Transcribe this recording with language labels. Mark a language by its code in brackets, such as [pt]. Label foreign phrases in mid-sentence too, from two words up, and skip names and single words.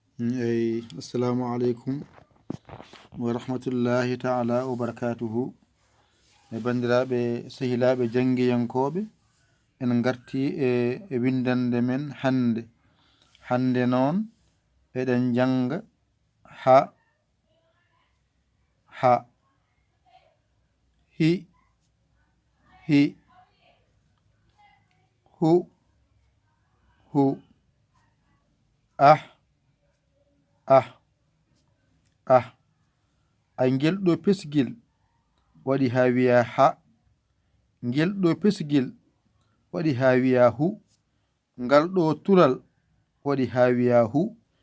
[ar] Eyi, السلام عليكم ورحمة الله تعالى وبركاته. [ff] E bandiraɓe, sehilaaɓe, jangiyankoɓe, en garti e, e windande men hande. Hande noon, eɗen janga ha, ha, hi, hi, hu, hu, ah, ah, ah. Ay, ngel ɗo pesgel waɗi ha wiya ha. Ngel ɗo pesgel waɗi ha wiya hu. Ngal ɗo tulal waɗi ha wiya hu.